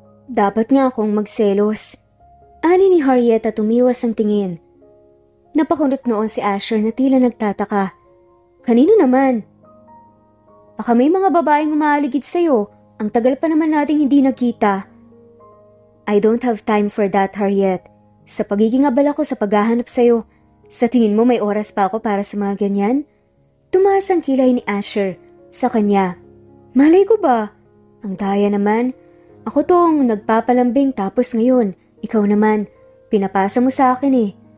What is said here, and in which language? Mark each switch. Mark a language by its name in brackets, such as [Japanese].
[Filipino] Dapat nga akong magselos. Ani ni Harriet at tumiwas ang tingin. Napakunot noon si Asher na tila nagtataka. Kanino naman? Baka may mga babaeng umaaligid sa'yo. Ang tagal pa naman nating hindi nagkita. [English] I don't have time for that, Harriet. [Filipino] Sa pagiging abala ko sa paghahanap sa'yo, sa tingin mo may oras pa ako para sa mga ganyan? Tumaas ang kilay ni Asher sa kanya. Malay ko ba? Ang daya naman. Ako tong nagpapalambing tapos ngayon, ikaw naman, pinapasa mo sa akin eh.